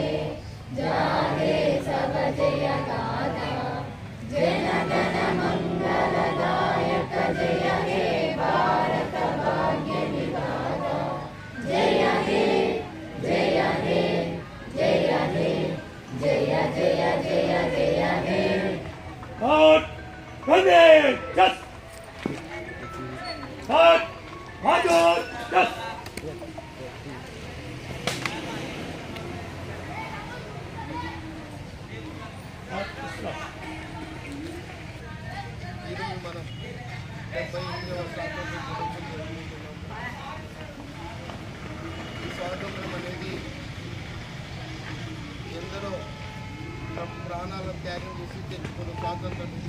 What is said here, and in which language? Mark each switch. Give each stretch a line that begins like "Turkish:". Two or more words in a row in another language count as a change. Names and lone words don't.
Hindi: जागे सब जय गाथा जन गण मंगलदायक जय हे भारत भाग्य विधाता जय हे जय हे जय हे जय जय जय जय हे Out. Monday, yes. Out. Major, yes.
Telugu: ఈరోజు మనం 78వ స్వాతంత్ర దినోత్సవం జరుపుకుంటున్నాం. ఈ స్వాతంత్రం అనేది ఎందరో తమ ప్రాణాలను త్యాగం చేసి తెచ్చుకున్న స్వాతంత్రం ఇది.